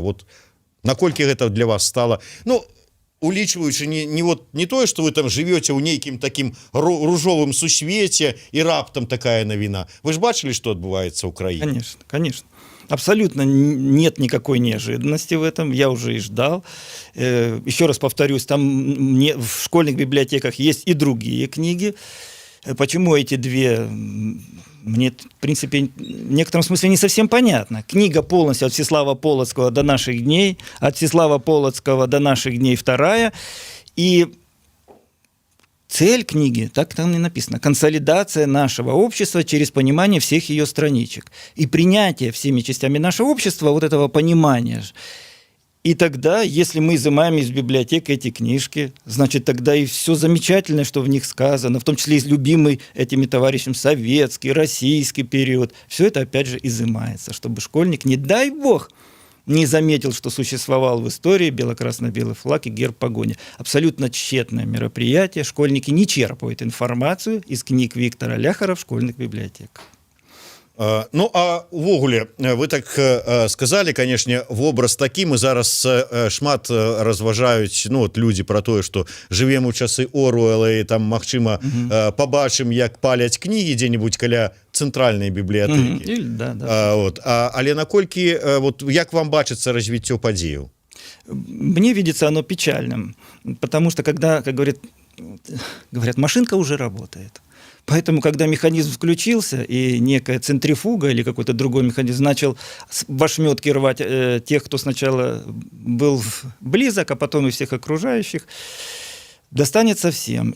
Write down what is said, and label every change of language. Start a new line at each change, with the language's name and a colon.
Belarusian: Вот наколькі гэта для вас стало, ну, улічваючы не тое, што вы там жывёце ў нейкім такім ружовым сусвеце і раптам такая навіна. Вы ж бачылі, што адбываецца ў краіне?
Russian: Конечно, конечно. Абсолютно нет никакой неожиданности в этом, я уже и ждал. Еще раз повторюсь, там в школьных библиотеках есть и другие книги. Почему эти две, мне, в принципе, в некотором смысле не совсем понятно. Книга полностью от Всеслава Полоцкого до наших дней, от Всеслава Полоцкого до наших дней вторая. И цель книги, так там и написано, консолидация нашего общества через понимание всех ее страничек. И принятие всеми частями нашего общества вот этого понимания. И тогда, если мы изымаем из библиотеки эти книжки, значит, тогда и все замечательное, что в них сказано, в том числе и любимый этими товарищами советский, российский период, все это опять же изымается, чтобы школьник, не дай бог, не заметил, что существовал в истории бело-красно-белый флаг и герб погони. Абсолютно тщетное мероприятие. Школьники не черпают информацию из книг Виктора Ляхара в школьных библиотеках.
Belarusian: Ну, а увогуле,
Russian: вы так сказали, конечно,
Belarusian: вобраз такі, мы зараз шмат разважаюць, ну, от людзі пра тое, што жывем у часы Оруэлла і там, магчыма, пабачым, як паляць кнігі дзе-нибудь каля цэнтральнай бібліятэкі. Але наколькі, вот, як вам бачыцца развіццё падзеяў?
Russian: Мне видится оно печальным, потому что когда, как говорят, машинка уже работает. Поэтому, когда механизм включился, и некая центрифуга или какой-то другой механизм начал в ошметки рвать тех, кто сначала был близок, а потом и всех окружающих, достанется всем.